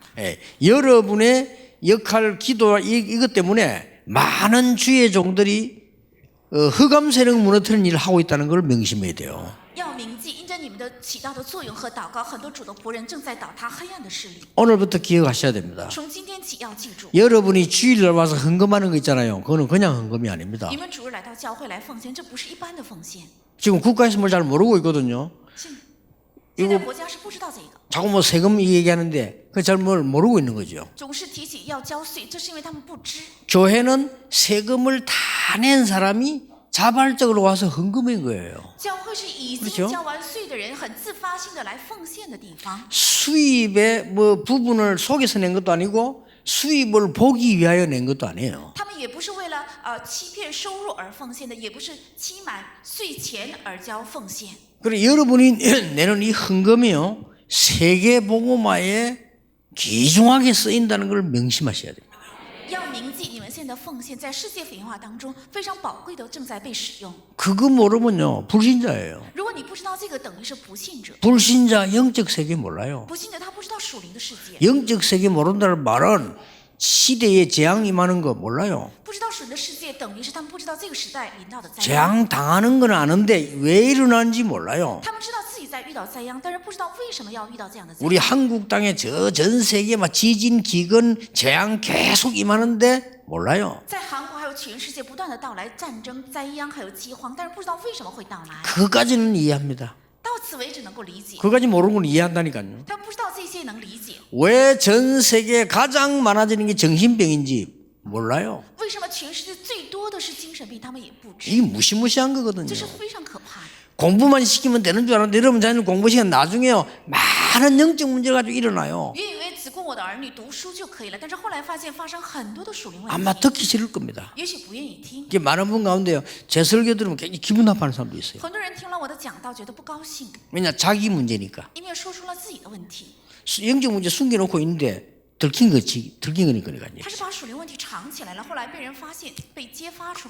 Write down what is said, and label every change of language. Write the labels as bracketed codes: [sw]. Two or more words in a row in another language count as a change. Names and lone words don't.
[ko] 예, 여러분의 역할, 기도와 이것 때문에 많은 주의 종들이 흑암세력 무너뜨리는 일을 하고 있다는 걸 명심해야 돼요. [zh] 要铭记，因着你们的起到的作用和祷告，很多主的仆人正在倒塌黑暗的势力。 [ko] 오늘부터 기억하셔야 됩니다. [zh] 从今天起要记住， [ko] 여러분이 주일날 와서 헌금하는 거 있잖아요. 그거는 그냥 헌금이 아닙니다. [zh] 你们主日来到教会来奉献，这不是一般的奉献。 [ko] 지금 국가에서 뭘 잘 모르고 있거든요. [zh] 现在国家是不知道这个， [ko] 자꾸 뭐 세금 얘기하는데 그 잘 뭘 모르고 있는 거죠. [zh] 总是提起要交税，这是因为他们不知。 [ko] 교회는 세금을 다 낸 사람이 자발적으로 와서 헌금한 거예요. [zh] 教会是已 [ko] 그렇죠 [zh] 经交完税的人，很自发性的来奉献的地方。 [ko] 수입의 뭐 부분을 속여서 낸 것도 아니고 수입을 보기 위하여 낸 것도 아니에요. [zh] 他们也不是为了欺骗收入而奉献的，也不是期满税前而交奉献。 [ko] 그래 여러분이 내는 이 헌금이요 세계 복음화에 귀중하게 쓰인다는 걸 명심하셔야 됩니다. [zh] 要铭记你们现在的奉献在世界福音化当中非常宝贵的，正在被使用。 [ko] 그거 모르면요 불신자예요. [zh] 如果你不知道这个，等于是不信者。 [ko] 불신자 영적 세계 몰라요. [zh] 不信者他不知道属灵的世界， [ko] 영적 세계 모른다는 말은 시대에 재앙이 많은 거 몰라요. [zh] 不知道属灵的世界，等于是他们不知道这个时代临到的灾殃。 [ko] 재앙 당하는 건 아는데 왜 일어나는지 몰라요. [zh] 他们知道自己在遇到灾殃，但是不知道为什么要遇到这样的灾殃。 [ko] 우리 한국 땅에 전 세계 막 지진, 기근, 재앙 계속 임하는데 몰라요. [zh] 在韩国还有全世界不断的到来战争、灾殃还有饥荒，但是不知道为什么会到来。 [ko] 그까지는 이해합니다. [zh] 到此为止能够理解， [ko] 그까지 모르는 건 이해한다니까요. [zh] 他们不知道这些能理解。 [ko] 왜 전 세계에 가장 많아지는 게 정신병인지 몰라요. [zh] 为什么全世界最多的是精神病？他们也不知， [ko] 이게 무시무시한 거거든요. [zh] 这是非常可怕的。 [ko] 공부만 시키면 되는 줄 알았는데 여러분 자녀 공부 시간 나중에요 많은 영적 문제가 가지고 일어나요. [zh] 原以为只供我的儿女读书就可以了，但是后来发现发生很多的属灵问 [ko] 아마 [zh] 题， [ko] 듣기 싫을 겁니다. [zh] 也许不愿意听。 [ko] 이게 많은 분 가운데요 제 설교 들으면 굉장히 기분 나빠하는 사람도 있어요. [zh] 很多人听了我的讲道，觉得不高兴， [ko] 왜냐 자기 문제니까 [zh] 因为说出了自己的问题。 [ko] 영적 문제 숨겨놓고 있는데 들킨 거니까요. [zh] 他是把属灵问题藏起来了，后来被人发现，被揭发出来。